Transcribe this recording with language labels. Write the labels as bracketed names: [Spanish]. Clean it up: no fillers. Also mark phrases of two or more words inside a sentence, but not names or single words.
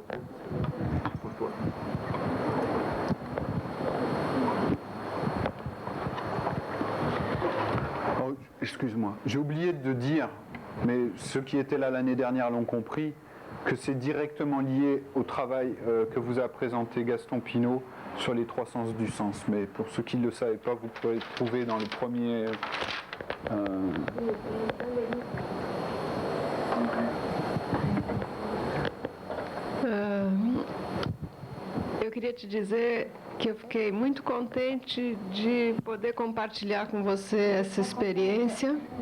[French] Oh, excuse-moi, j'ai oublié de dire, mais ceux qui étaient là l'année dernière l'ont compris, que c'est directement lié au travail que vous a présenté Gaston Pinault sur les trois sens du sens. Mais pour ceux qui ne le savaient pas, vous pouvez le trouver dans le premier... [Portuguese] Eu queria te dizer que eu fiquei muito contente de poder compartilhar com você essa experiência.